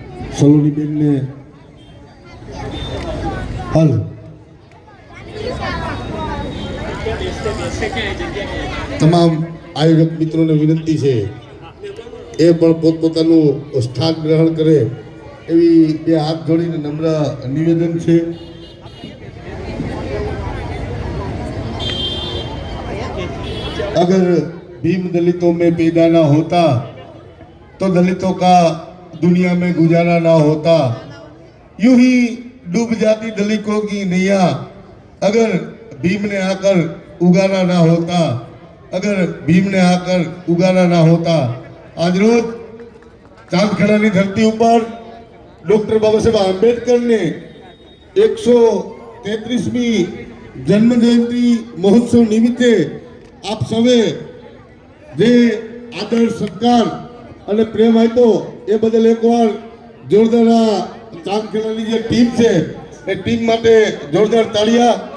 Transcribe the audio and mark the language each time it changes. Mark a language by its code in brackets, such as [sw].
[gu] સલોનીબેનને હાલ તમામ આયોજક મિત્રોને વિનંતી છે એ પણ પોતપોતાનું સ્થાન ગ્રહણ કરે એવી 2 હાથ જોડીને નમ્ર નિવેદન છે. [hi] अगर भीम दलितों में पैदा ना होता तो दलितों का दुनिया में गुजारा ना होता. यूं ही डूब जाती दलितों की नैया अगर भीम ने आकर उगारा ना होता. अगर भीम ने आकर उगारा ना होता. [gu] आज रोज चांदखेड़ानी धरती ऊपर डॉक्टर बाबा साहेब आंबेडकर ने 133મી जन्म जयंती महोत्सव निमित्ते આપ સૌએ જે આદર સત્કાર અને પ્રેમ આપ્યો એ બદલ એકવાર જોરદાર ચાંદખેડાની જે ટીમ છે એ ટીમ માટે જોરદાર તાળીયા.